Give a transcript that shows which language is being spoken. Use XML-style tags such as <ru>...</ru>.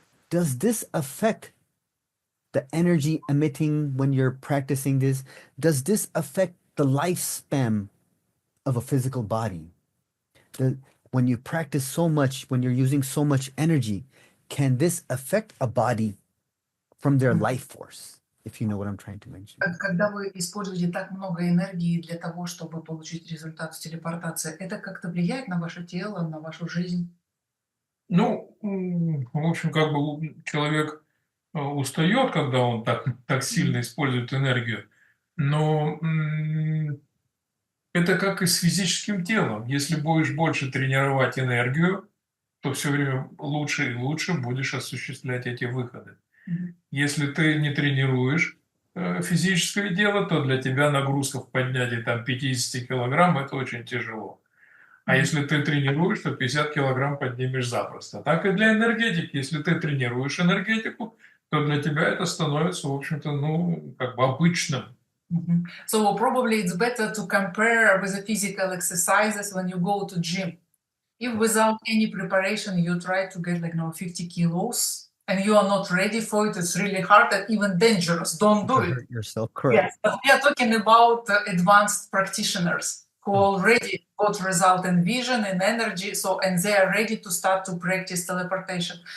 <en>Does this affect the energy emitting when you're practicing this? Does this affect the lifespan of a physical body? When you practice so much, when you're using so much energy, can this affect a body from their life force? If you know what I'm trying to mention.</en> <ru>Когда вы используете так много энергии для того, чтобы получить результат с телепортацией, это как-то влияет на ваше тело, на вашу жизнь? Ну, в общем, как бы человек устает, когда он так сильно использует энергию, но это как и с физическим телом. Если будешь больше тренировать энергию, то все время лучше и лучше будешь осуществлять эти выходы. Если ты не тренируешь физическое дело, то для тебя нагрузка в поднятии 50 килограмм – это очень тяжело. А если ты тренируешь, то 50 килограмм поднимешь запросто. Так и для энергетики. Если ты тренируешь энергетику, то для тебя это становится, в общем-то, как бы обычным.</ru> <en>So probably it's better to compare with the physical exercises when you go to gym. If without any preparation you try to get 50 kilos and you are not ready for it, it's really hard and even dangerous. Don't do it. Hurt yourself, correct. Yes, but we are talking about advanced practitioners who already got result in vision and energy, and they are ready to start to practice teleportation.</en>